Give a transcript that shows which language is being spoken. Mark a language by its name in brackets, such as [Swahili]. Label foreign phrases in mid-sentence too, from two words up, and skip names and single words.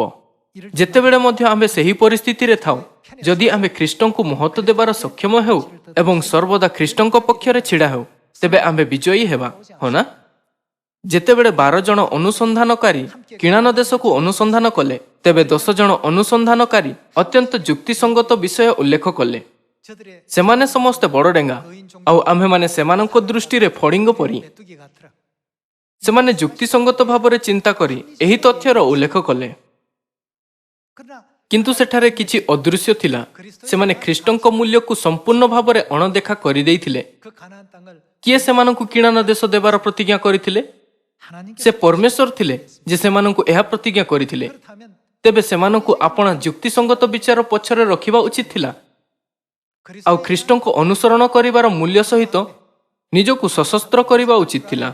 [Odia] ଯେତେବେଳେ ମଧ୍ୟ ଆମ୍ଭେ ସେହି ପରିସ୍ଥିତିରେ ଥାଉ, ଯଦି ଆମ୍ଭେ ଖ୍ରୀଷ୍ଟଙ୍କୁ ମହତ୍ତ୍ୱ ଦେବାର ସକ୍ଷମ ହେଉ ଏବଂ ସର୍ବଦା ଖ୍ରୀଷ୍ଟଙ୍କ ପକ୍ଷରେ ଛିଡ଼ା ହେଉ, ତେବେ ଆମ୍ଭେ ବିଜୟୀ ହେବା, ହଁ ନା? ଯେତେବେଳେ 12 ଜଣ ଅନୁସନ୍ଧାନକାରୀ କିଣାନ ଦେଶକୁ ଅନୁସନ୍ଧାନ କଲେ, ତେବେ 10 ଜଣ ଅନୁସନ୍ଧାନକାରୀ ଅତ୍ୟନ୍ତ ଯୁକ୍ତିସଙ୍ଗତ ବିଷୟ ଉଲ୍ଲେଖ କଲେ। [Korean] 저들의 [Odia] ସେମାନେ ସମସ୍ତେ ବଡ଼ ଡେଙ୍ଗା ଆଉ ଆମ୍ଭେମାନେ ସେମାନଙ୍କ ଦୃଷ୍ଟିରେ ଫଡ଼ିଙ୍ଗ ପରି। [Korean] 메뚜기 같더라. [Odia] ସେମାନେ ଯୁକ୍ତିସଙ୍ଗତ ଭାବରେ ଚିନ୍ତା କରି ଏହି ତଥ୍ୟର ଉଲ୍ଲେଖ କଲେ, [Korean] 그러나 [Odia] କିନ୍ତୁ ସେଠାରେ କିଛି ଅଦୃଶ୍ୟ ଥିଲା। ସେମାନେ ଖ୍ରୀଷ୍ଟଙ୍କ ମୂଲ୍ୟକୁ ସମ୍ପୂର୍ଣ୍ଣ ଭାବରେ ଅଣଦେଖା କରିଦେଇଥିଲେ। [Korean] 그 가나안 땅을 [Odia] କିଏ ସେମାନଙ୍କୁ କିଣାନ ଦେଶ ଦେବାର ପ୍ରତିଜ୍ଞା କରିଥିଲେ? [Korean] 하나님께 [Odia] ସେ ପରମେଶ୍ୱର ଥିଲେ ଯେ ସେମାନଙ୍କୁ ଏହା ପ୍ରତିଜ୍ଞା କରିଥିଲେ। [Korean] 그렇다면 [Odia] ତେବେ ସେମାନଙ୍କୁ ଆପଣା ଯୁକ୍ତିସଙ୍ଗତ ବିଚାର ପଛରେ ରଖିବା ଉଚିତ ଥିଲା ଆଉ ଖ୍ରୀଷ୍ଟଙ୍କ ଅନୁସରଣ କରିବାର ମୂଲ୍ୟ ସହିତ ନିଜକୁ ସଶସ୍ତ୍ର କରିବା ଉଚିତ ଥିଲା।